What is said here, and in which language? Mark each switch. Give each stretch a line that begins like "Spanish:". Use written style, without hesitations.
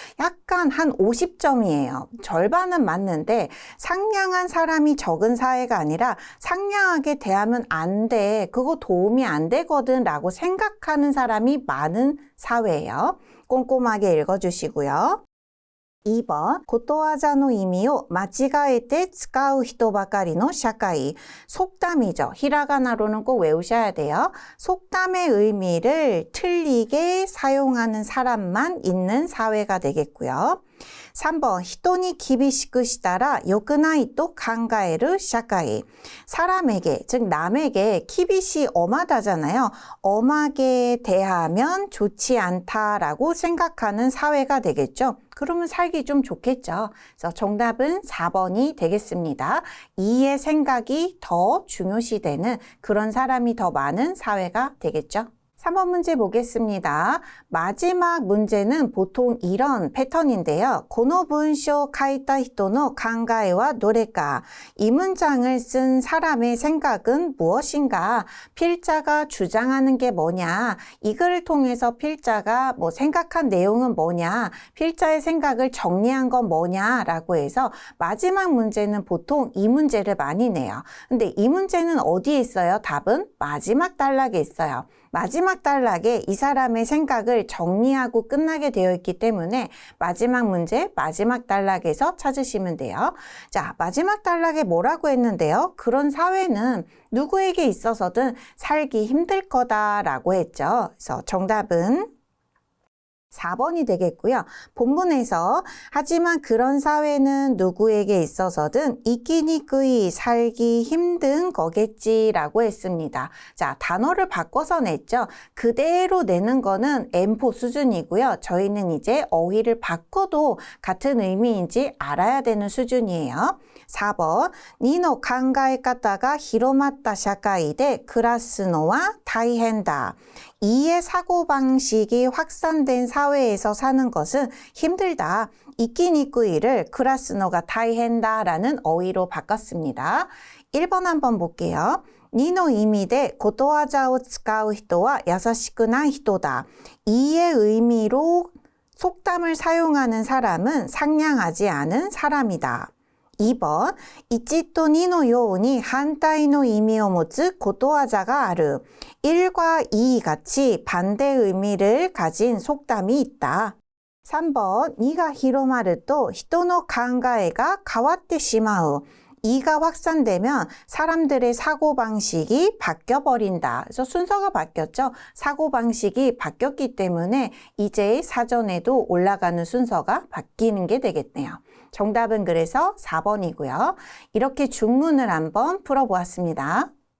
Korean: 약간 한 50점이에요. 절반은 맞는데 상냥한 사람이 적은 사회가 아니라 상냥하게 대하면 안 돼. 그거 도움이 안 되거든 라고 생각하는 사람이 많은 사회예요. 꼼꼼하게 읽어주시고요.
Japanese: 2번, 고토와자의 의미を間違えて使う人ばかりの社会.
Korean: 속담이죠. 히라가나로는 꼭 외우셔야 돼요. 속담의 의미를 틀리게 사용하는 사람만 있는 사회가 되겠고요.
Japanese: 3번, 人に厳しくしたら良くないと考える社会.
Korean: 사람에게, 즉 남에게 키비시 엄하다잖아요. 엄하게 대하면 좋지 않다라고 생각하는 사회가 되겠죠. 그러면 살기 좀 좋겠죠. 그래서 정답은 4번이 되겠습니다. 이의 생각이 더 중요시되는 그런 사람이 더 많은 사회가 되겠죠. 3번 문제 보겠습니다. 마지막 문제는 보통 이런 패턴인데요.
Japanese: この文章を書いた人の考えはどれか?
Korean: 이 문장을 쓴 사람의 생각은 무엇인가? 필자가 주장하는 게 뭐냐? 이 글을 통해서 필자가 생각한 내용은 뭐냐? 필자의 생각을 정리한 건 뭐냐? 라고 해서 마지막 문제는 보통 이 문제를 많이 내요. 근데 이 문제는 어디에 있어요? 답은 마지막 단락에 있어요. 마지막 단락에 이 사람의 생각을 정리하고 끝나게 되어 있기 때문에 마지막 문제, 마지막 단락에서 찾으시면 돼요. 자, 마지막 단락에 뭐라고 했는데요? 그런 사회는 누구에게 있어서든 살기 힘들 거다라고 했죠. 그래서 정답은 4번이 되겠고요. 본문에서 하지만 그런 사회는 누구에게 있어서든 이끼니꾸이 살기 힘든 거겠지라고 했습니다. 자, 단어를 바꿔서 냈죠. 그대로 내는 거는 M4 수준이고요. 저희는 이제 어휘를 바꿔도 같은 의미인지 알아야 되는 수준이에요.
Japanese: 4번, 니노考え方が広まった社会で暮らすのは大変だ.
Korean: 이의 사고방식이 확산된 사회에서 사는 것은 힘들다. 이끼니꾸이를 크라스노가 다이헨다라는 어휘로 바꿨습니다. 1번 한번 볼게요.
Japanese: 2の意味でことわざを使う人は優しくない人だ.
Korean: 2의 의미로 속담을 사용하는 사람은 상냥하지 않은 사람이다.
Japanese: 2번, 1と2のように反対の意味を持つことわざがある.
Korean: 1과 2 같이 반대 의미를 가진 속담이 있다.
Japanese: 3번, 2が広まると人の考えが変わってしまう.
Korean: 2가 확산되면 사람들의 사고방식이 바뀌어버린다. 그래서 순서가 바뀌었죠. 사고방식이 바뀌었기 때문에 이제 사전에도 올라가는 순서가 바뀌는 게 되겠네요. 정답은 그래서 4번이고요. 이렇게 중문을 한번 풀어보았습니다.